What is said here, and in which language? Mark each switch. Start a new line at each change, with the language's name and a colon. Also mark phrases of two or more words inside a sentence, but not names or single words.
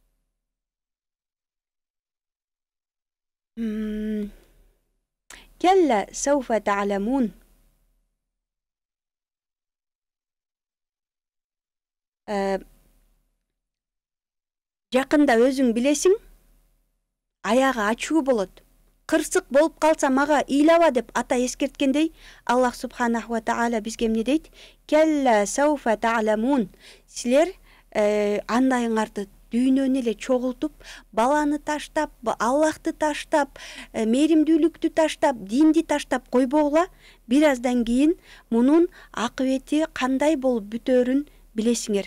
Arabic: كلا سوف تعلمون.
Kyrgyz: Жакында өзүң билесиң, аягы ачуу болот. Кырсык болуп калса мага ыйлаба деп ата эскерткендей,
Arabic: الله سبحانه وتعالى
Kyrgyz: бизге эмне дейт?
Arabic: كلا سوف تعلمون.
Kyrgyz: Силер андайыңарды дүйнөнү эле чогултуп, баланы таштап, Аллахты таштап, мээримдүүлүктү таштап, динди таштап койбогула, бир аздан кийин мунун акыбети кандай болуп бүтөөрүн билесиңер.